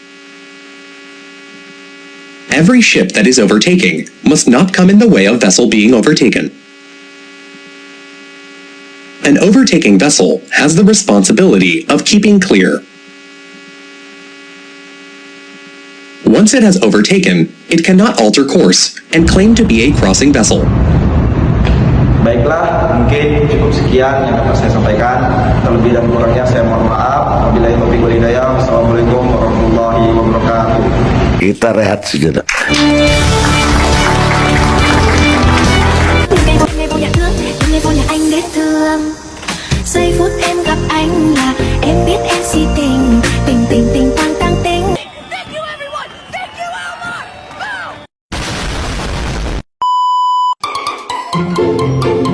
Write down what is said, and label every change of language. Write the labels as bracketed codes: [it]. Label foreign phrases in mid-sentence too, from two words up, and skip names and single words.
[en] Every ship that is overtaking must not come in the way of vessel being overtaken. An overtaking vessel has the responsibility of keeping clear. Once it has overtaken, it cannot alter course and claim to be a crossing vessel. [id] Baiklah, mungkin cukup sekian yang dapat saya sampaikan. Terlebih dan kurangnya saya mohon maaf. [ar] وبالله التوفيق والهداية. والسلام عليكم ورحمة الله وبركاته. [id] Kita rehat sejenak. [vi] Giây phút em gặp anh là em biết em si tình, tình tình tình tăng tăng tình. [en] Thank you everyone. Thank you Elmar. Go.